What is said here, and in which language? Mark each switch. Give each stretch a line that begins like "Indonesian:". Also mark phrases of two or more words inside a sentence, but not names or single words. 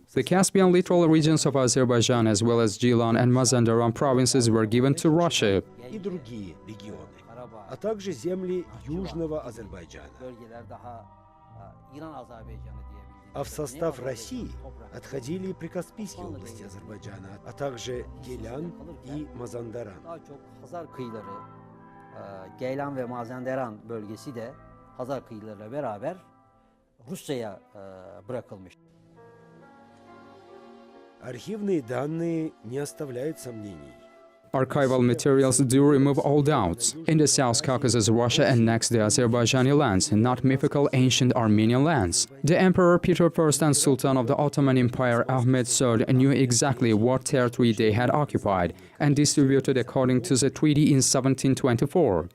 English: The Caspian littoral regions of Azerbaijan, as well as Gilan and Mazandaran provinces, were given to Russia.
Russian: И другие регионы, а также земли Южного Азербайджана. А в состав России отходили прикаспийские области Азербайджана, а также Гелян и Мазандаран.
Turkish: Geylan ve Mazandaran bölgesi de Hazar kıyılarıyla beraber Rusya'ya bırakılmış.
Russian: Архивные данные не оставляют сомнений.
English: Archival materials do remove all doubts. In the South Caucasus, Russia annexed the Azerbaijani lands, not mythical ancient Armenian lands. The Emperor Peter I and Sultan of the Ottoman Empire Ahmed III knew exactly what territory they had occupied and distributed according to the treaty in 1724.